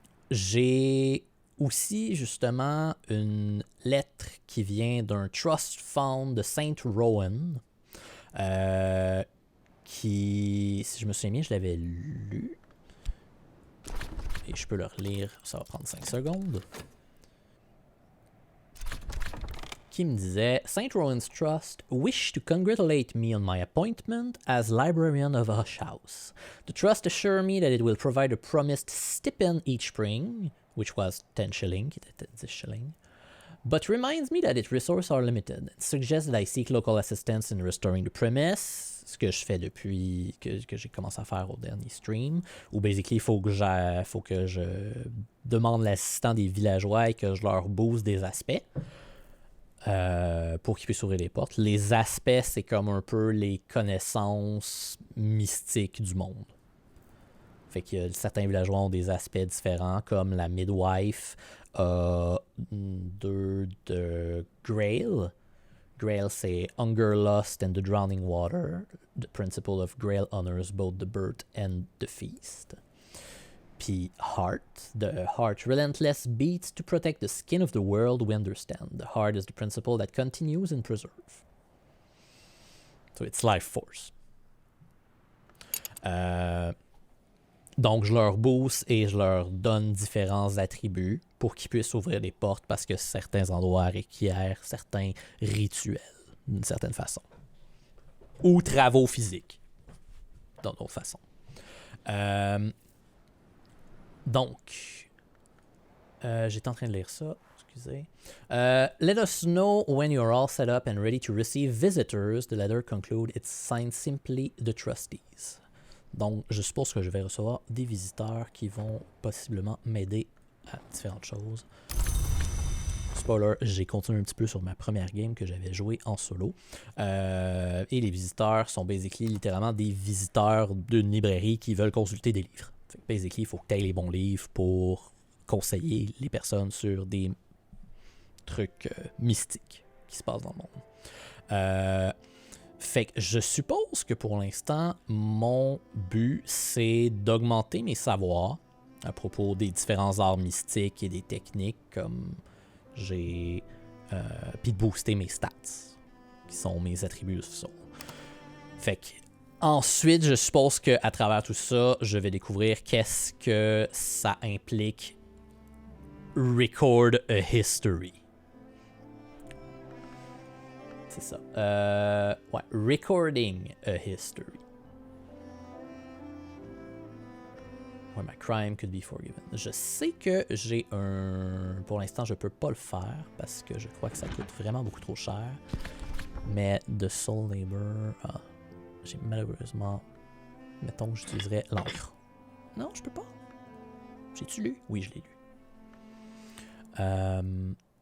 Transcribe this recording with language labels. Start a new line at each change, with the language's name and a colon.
French: J'ai aussi, justement, une lettre qui vient d'un trust fund de Saint Rowan, qui, si je me souviens bien, je l'avais lu. Et je peux le relire, ça va prendre 5 secondes. Qui me disait,
English: Saint Rowan's Trust wish to congratulate me on my appointment as librarian of Hush House. The trust assure me that it will provide a promised stipend each spring, which was 10 shilling,
French: qui était 10 shillings,
English: but reminds me that its resources are limited. It suggests that I seek local assistance in restoring the premise,
French: ce que je fais depuis que j'ai commencé à faire au dernier stream, où basically il faut que je demande l'assistant des villageois et que je leur booste des aspects pour qu'ils puissent ouvrir les portes. Les aspects, c'est comme un peu les connaissances mystiques du monde. Fait que certains villageois ont des aspects différents, comme la midwife a 2 de Grail.
English: Grail, c'est Hunger, Lust, and the Drowning Water. The principle of Grail honors both the birth and the feast. Puis Heart. The heart relentless beats to protect the skin of the world we understand. The heart is the principle that continues and preserves. So it's life force.
French: Donc, je leur booste et je leur donne différents attributs pour qu'ils puissent ouvrir les portes parce que certains endroits requièrent certains rituels, d'une certaine façon. Ou travaux physiques, d'une autre façon. Donc, j'étais en train de lire ça. Excusez.
English: Let us know when you're all set up and ready to receive visitors. The letter concludes. It's signed simply the trustees.
French: Donc, je suppose que je vais recevoir des visiteurs qui vont possiblement m'aider à différentes choses. Spoiler, j'ai continué un petit peu sur ma première game que j'avais jouée en solo. Et les visiteurs sont basically littéralement des visiteurs d'une librairie qui veulent consulter des livres. Fait que basically, il faut que tu aies les bons livres pour conseiller les personnes sur des trucs mystiques qui se passent dans le monde. Fait que je suppose que pour l'instant, mon but, c'est d'augmenter mes savoirs à propos des différents arts mystiques et des techniques comme j'ai... puis de booster mes stats, qui sont mes attributs de soul. Fait que ensuite, je suppose qu'à travers tout ça, je vais découvrir qu'est-ce que ça implique
English: record a history.
French: C'est ça.
English: Ouais, recording a history. Where my crime could be forgiven.
French: Je sais que j'ai un... Pour l'instant, je peux pas le faire parce que je crois que ça coûte vraiment beaucoup trop cher. Mais de Soul Labor... Ah, j'ai malheureusement... Mettons que j'utiliserais l'encre. Non, je peux pas. J'ai-tu lu? Oui, je l'ai lu.